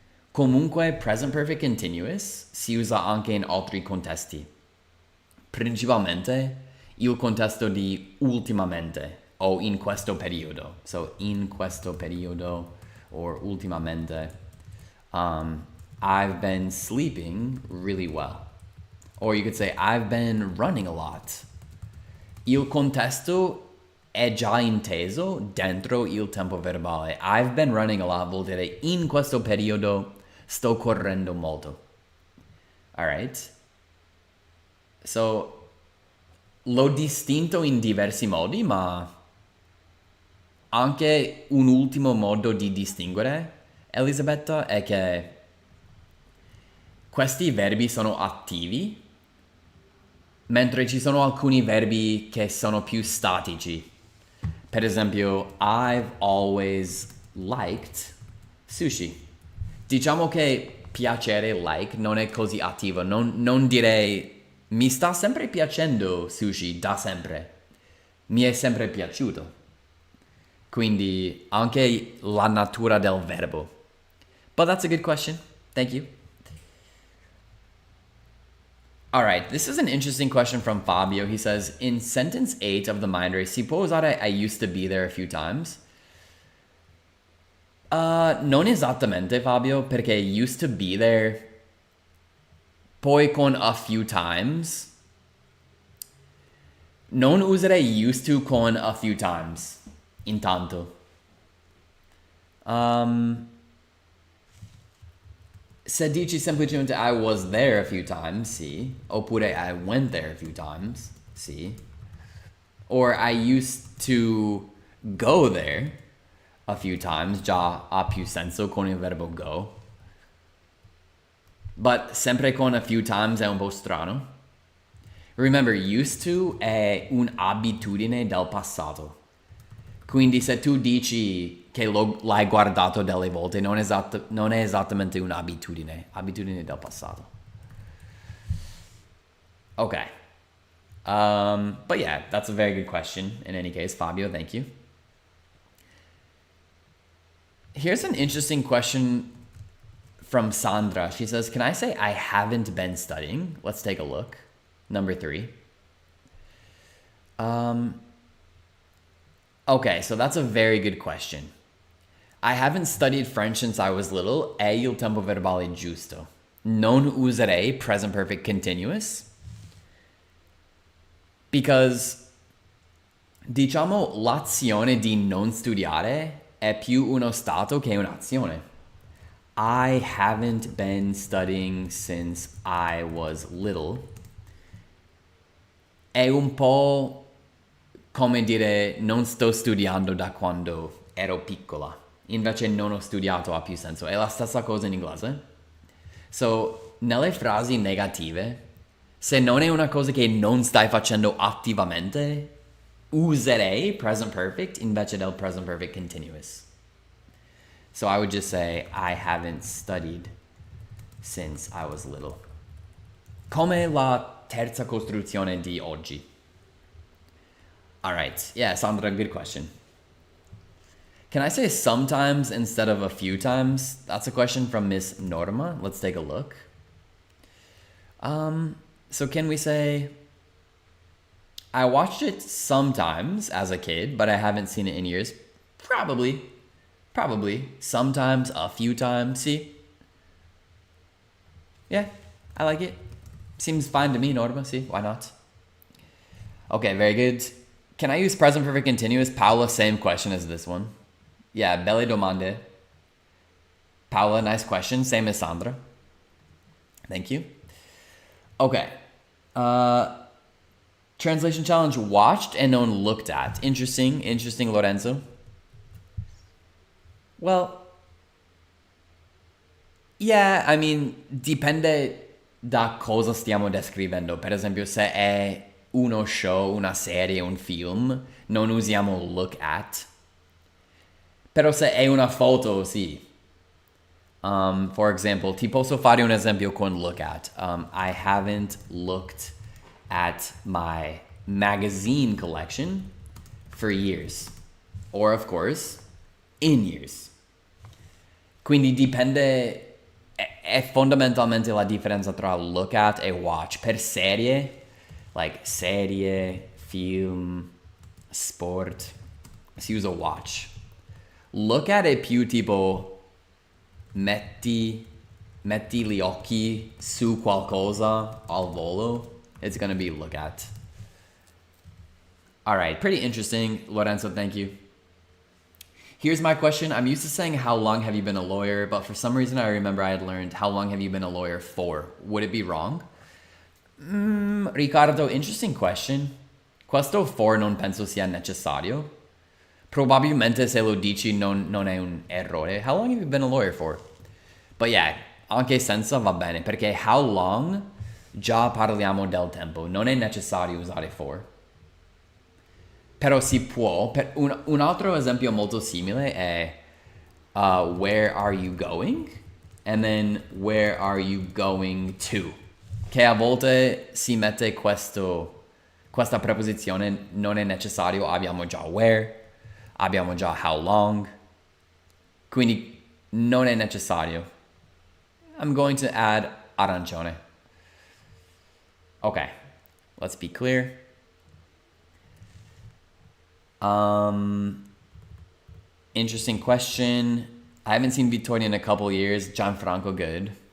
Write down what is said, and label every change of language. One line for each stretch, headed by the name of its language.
Italian: Comunque, present perfect continuous si usa anche in altri contesti. Principalmente il contesto di ultimamente o in questo periodo. So, in questo periodo or ultimamente.
English: I've been sleeping really well. Or you could say, I've been running a lot.
Italian: Il contesto è già inteso dentro il tempo verbale.
English: I've been running a lot
Italian: vuol dire in questo periodo sto correndo molto. Alright? So, l'ho distinto in diversi modi, ma anche un ultimo modo di distinguere, Elisabetta, è che questi verbi sono attivi, mentre ci sono alcuni verbi che sono più statici. Per esempio,
English: I've always liked sushi.
Italian: Diciamo che piacere, like, non è così attivo. Non direi mi sta sempre piacendo sushi da sempre. Mi è sempre piaciuto. Quindi anche la natura del verbo.
English: But that's a good question. Thank you. All right, this is an interesting question from Fabio. He says, in sentence 8 of the mind race,
Italian: si può usare
English: I used to be there a few times?
Italian: Non esattamente, Fabio, perché
English: used to be there,
Italian: poi con
English: a few times.
Italian: Non userei
English: used to
Italian: con
English: a few times,
Italian: intanto. Se dici semplicemente
English: I was there a few times,
Italian: sì. Oppure
English: I went there a few times,
Italian: sì.
English: Or I used to go there a few times,
Italian: già ha più senso con il verbo
English: go.
Italian: But sempre con
English: a few times
Italian: è un po' strano. Remember,
English: used to
Italian: è un'abitudine del passato. Quindi se tu dici che l'hai guardato delle volte, non è esattamente un'abitudine, abitudine del passato. Okay.
English: But yeah, that's a very good question. In any case, Fabio, thank you. Here's an interesting question from Sandra. She says, can I say I haven't been studying? Let's take a look. Number 3. Okay, so that's a very good question. I haven't studied French since I was little.
Italian: È il tempo verbale giusto. Non userei present perfect continuous Because, diciamo, l'azione di non studiare è più uno stato che un'azione.
English: I haven't been studying since I was little.
Italian: È un po' come dire non sto studiando da quando ero piccola. Invece non ho studiato ha più senso. È la stessa cosa in inglese. So, nelle frasi negative, se non è una cosa che non stai facendo attivamente, userei present perfect invece del present perfect continuous.
English: So I would just say, I haven't studied since I was little.
Italian: Come la terza costruzione di oggi.
English: All right. Yeah, Sandra, good question. Can I say sometimes instead of a few times? That's a question from Miss Norma. Let's take a look. So can we say, I watched it sometimes as a kid, but I haven't seen it in years? Probably. Sometimes, a few times. See? Yeah, I like it. Seems fine to me, Norma. See, why not? Okay, very good. Can I use present perfect continuous? Paula, same question as this one. Yeah,
Italian: belle domande.
English: Paula, nice question. Same as Sandra. Thank you. Okay. Translation challenge, watched and known looked at. Interesting, Lorenzo. Well, yeah, I mean,
Italian: dipende da cosa stiamo descrivendo. Per esempio, se è uno show, una serie, un film, non usiamo look at. Però se è una foto, sì.
English: For example,
Italian: ti posso fare un esempio con look at.
English: I haven't looked at my magazine collection for years. Or, of course, in years.
Italian: Quindi dipende, è fondamentalmente la differenza tra look at e watch. Per serie, like serie, film, sport, si usa watch. Look at è più tipo metti gli occhi su qualcosa al volo.
English: It's gonna be look at. All right, pretty interesting. Lorenzo, thank you. Here's my question. I'm used to saying, how long have you been a lawyer? But for some reason, I remember I had learned, how long have you been a lawyer for? Would it be wrong? Riccardo, interesting question.
Italian: Questo for non penso sia necessario. Probabilmente se lo dici non è un errore.
English: How long have you been a lawyer for? But yeah,
Italian: anche senza va bene, perché
English: how long
Italian: già parliamo del tempo. Non è necessario usare for. Però si può. Un altro esempio molto simile è
English: where are you going? And then where are you going to?
Italian: Che a volte si mette questa preposizione, non è necessario, abbiamo già where, abbiamo già how long, quindi non è necessario.
English: I'm going to add arancione. Okay, let's be clear. Interesting question. I haven't seen Vittoria in a couple years. Gianfranco, good.